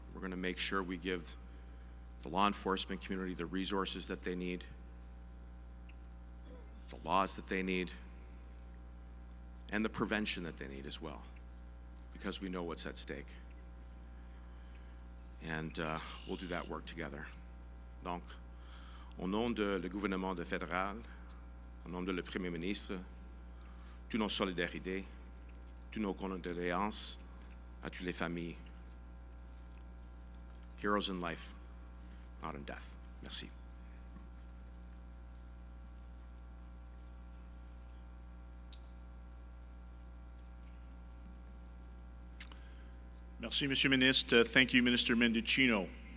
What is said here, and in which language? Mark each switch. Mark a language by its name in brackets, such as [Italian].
[English] We're going to make sure we give the law enforcement community the resources that they need, the laws that they need, and the prevention that they need as well, because we know what's at stake. And we'll do that work together. [French] Donc, au nom de le gouvernement fédéral, au nom de le Premier ministre, toutes nos solidarités, toutes nos condoléances à toutes les familles. [English] Heroes in life, not in death. [French] Merci. Merci, Monsieur Ministre. [English] Thank you, Minister Mendicino.